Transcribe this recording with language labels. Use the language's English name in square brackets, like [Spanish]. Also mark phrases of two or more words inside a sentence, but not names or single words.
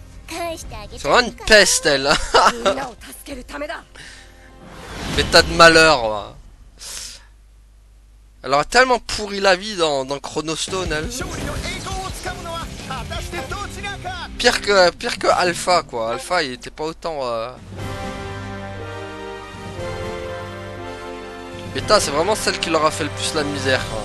[French] C'est vraiment une peste, elle. [Japanese] みんなを助けるためだ [French] Bêta de malheur, ouais. Elle aurait tellement pourri la vie dans Chronostone, elle. Pire que Alpha, quoi. Alpha, il était pas autant... Bêta, c'est vraiment celle qui leur a fait le plus la misère, quoi.